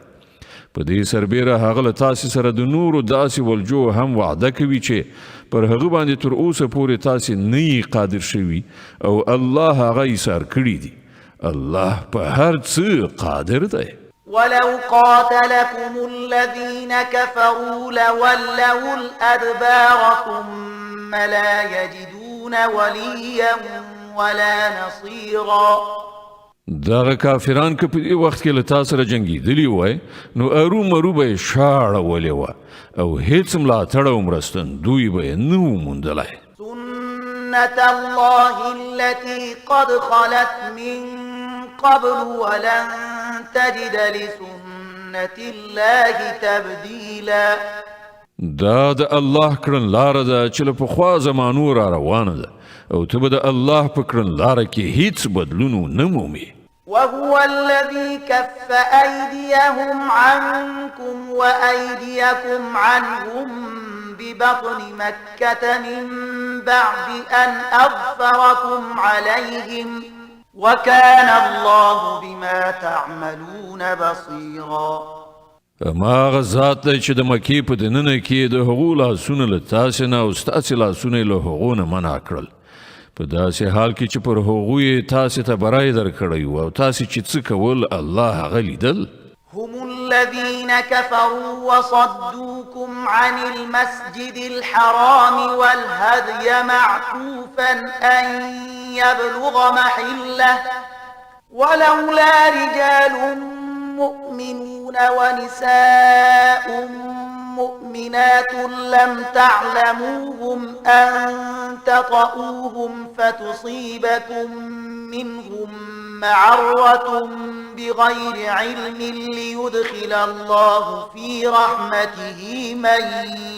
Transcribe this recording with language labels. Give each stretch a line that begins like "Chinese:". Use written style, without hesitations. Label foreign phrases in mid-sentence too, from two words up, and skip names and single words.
Pashto: په دې سربیره هغه له تاسې سره د نورو داسې ولجو هم وعده کوي چې پر هغه باندې تر اوسه پورې تاسې نه یې قادر شوي او الله هغه ایثار کړي دي. الله په هر څه قادر دی.
Arabic: ولو قاتلكم الذين كفروا لولوا الأدبار ثم لا يجدون وليا ولا نصيرا.
Pashto: دغه کافران که په دې وخت کې له تا سره جنګېدلي وای نو ارومرو به یې شاړولې وه او هیڅ ملاتړ او مرستندوی به یې نه و موندلی.
Arabic: سنة الله التي قد خلت من قبل ولن تجد لسنة الله تبديلا.
Pashto: دا د الله کړن لاره ده چې له پخوا زمانو را روانه ده او ته به د الله په کړن لاره کې هیڅ بدلون نه مومې.
Arabic: وهو الذي كف أيديهم عنكم وأيديكم عنهم ببطن مكة من بعد أن أظفركم عليهم وكان الله بما تعملون بصيرا.
Pashto: ما غزات دی چې د مکې په دننه کې د هغو لاسونه له تاسې نه او ستاسې لاسونه له هغو نه منع کړل په داسې حال کې چې پر هغو یې تاسې ته برای درکړی و او تاسې چې څه کول الله هغه لیدل.
Arabic: هم الذين كفروا وصدوكم عن المسجد الحرام والهدي معكوفا أن يبلغ محله ولولا رجال مؤمنون ونساء مؤمنات لم تعلموهم أن تطؤوهم فتصيبكم منهم معرة بغير علم ليدخل الله في رحمته من